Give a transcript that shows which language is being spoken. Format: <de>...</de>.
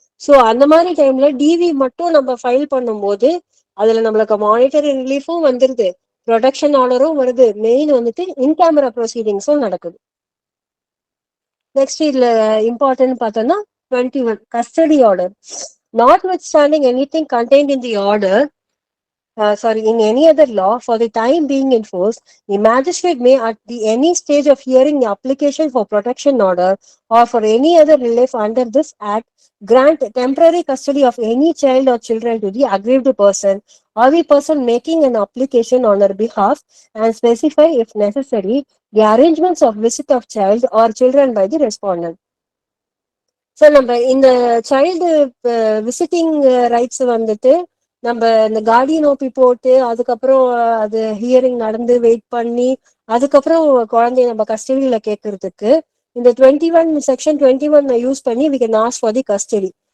<ta>So அந்த மாதிரி டைம்ல டிவி மட்டும் நம்ம ஃபைல் பண்ணும்போது அதுல நம்மளுக்கு மானிட்டரி ரிலீஃபும் வந்துருது, ப்ரொடெக்ஷன் ஆர்டரும் வருது, மெயின் வந்துட்டு இன் கேமரா ப்ரொசீடிங்ஸும் நடக்குது. நெக்ஸ்ட் இதுல இம்பார்ட்டன்ட் பார்த்தோம்னா 21 custody order.</ta> <en>Notwithstanding anything contained in the order, in any other law for the time being in force, the magistrate may at any stage of hearing the application for protection order or for any other relief under this act grant temporary custody of any child or children to the aggrieved person or the person making an application on her behalf and specify if necessary the arrangements of visit of child or children by the respondent.</en> <ta>So நம்ம இந்த child visiting rights வந்துட்டு நம்ம இந்த Guardian OP போட்டு அதுக்கப்புறம் அது hearing நடந்து wait பண்ணி அதுக்கப்புறம் குழந்தைய நம்ம கஸ்டடியில கேட்கறதுக்கு இந்த 21 செக்ஷன் 21 யூஸ் பண்ணி</ta> <en>We can ask for the custody.</en>